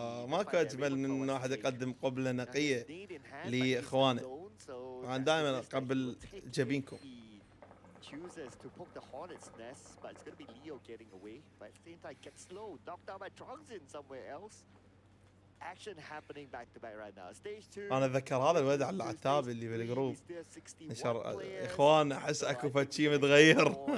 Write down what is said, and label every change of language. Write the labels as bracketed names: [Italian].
[Arabic] ماكو اجمل من ان واحد يقدم قبلة نقية لاخوانه. انا دائما اقبل جبينكم. [English] Chooses to poke the hornet's nest, but it's going to be Leo getting away. But at the same time, gets slow, knocked down by Trongzin somewhere else. Action happening back to back right now. Stage 2. [Arabic] انا اتذكر هذا الواد على العتاب اللي بالجروب نشر اخوان احس اكو فد شيء متغير.